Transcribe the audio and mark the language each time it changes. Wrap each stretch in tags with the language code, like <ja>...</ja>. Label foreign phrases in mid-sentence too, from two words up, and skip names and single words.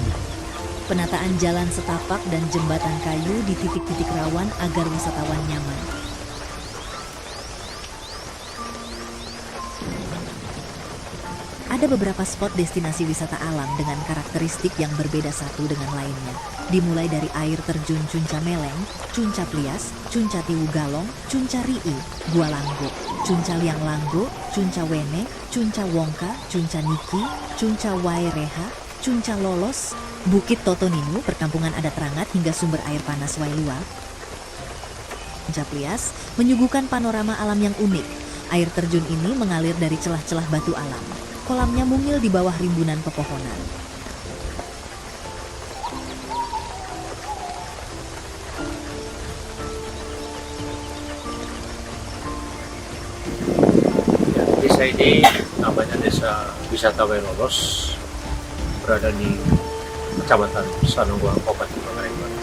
<id>Penataan jalan setapak dan jembatan kayu di titik-titik rawan agar wisatawan nyaman. Ada beberapa spot destinasi wisata alam dengan karakteristik yang berbeda satu dengan lainnya. Dimulai dari air terjun Cunca Meleng, Cunca Plias, Cunca Tiwu Galong, Cunca Rii, Gua Langgo, Cunca Liang Langgo, Cunca Wene, Cunca Wongka, Cunca Niki, Cunca Waireha, Cunca Lolos, Bukit Totoninu, perkampungan adat Rangat hingga sumber air panas Wailua. Cunca Plias menyuguhkan panorama alam yang unik. Air terjun ini mengalir dari celah-celah batu alam. Kolamnya mungil di bawah rimbunan pepohonan. Desa ini namanya Desa Wisata Wailolos, berada di Kecamatan Sanonggoang, Kabupaten Manggarai Barat.</id>